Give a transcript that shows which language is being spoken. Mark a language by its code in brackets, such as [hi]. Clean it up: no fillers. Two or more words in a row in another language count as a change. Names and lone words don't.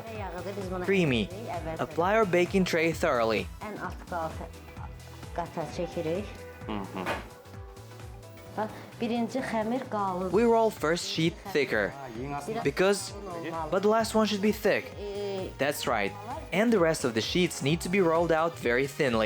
[az] Yağıdır, biz bunu Creamy. əvvəl [en] Apply our baking tray thoroughly. [az] ən alt qata çəkirik. Bax, birinci xəmir qalın. [en] We roll first sheet thicker. Because, but the last one should be thick. That's right. And the rest of the sheets need to be rolled out very thinly.